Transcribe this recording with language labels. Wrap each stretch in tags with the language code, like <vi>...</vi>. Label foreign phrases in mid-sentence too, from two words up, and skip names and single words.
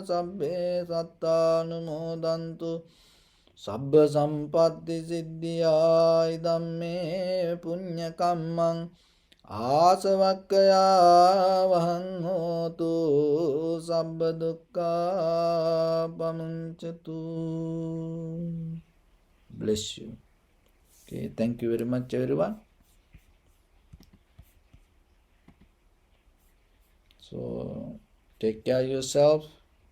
<pi>Sabbe sattanumodantu sabba sampatti siddhya. Idamme punya kammang ආසවක්කයා වහං හෝතු සබ්බ දුක්ඛා පමුංචතු.</pi> <en>Bless you. Okay, thank you very much everyone. So take care of yourself.</en>